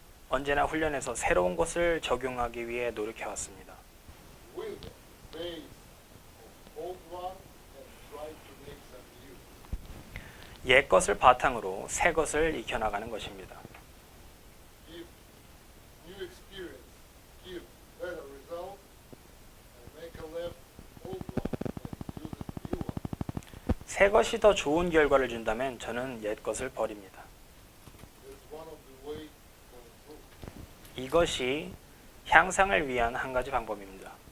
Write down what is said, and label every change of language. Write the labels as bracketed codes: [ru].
[ko] 언제나 훈련에서 새로운 것을 적용하기 위해 노력해 왔습니다. [en] With the base of old one and try to make some new. [ko] 옛 것을 바탕으로 새 것을 익혀나가는 것입니다. [en] If new experience give better result, I make a left old one and use a new one. [ko] 새 것이 더 좋은 결과를 준다면 저는 옛 것을 버립니다. [en] That's one of the way for improvement. [ko] 이것이 향상을 위한 한 가지 방법입니다.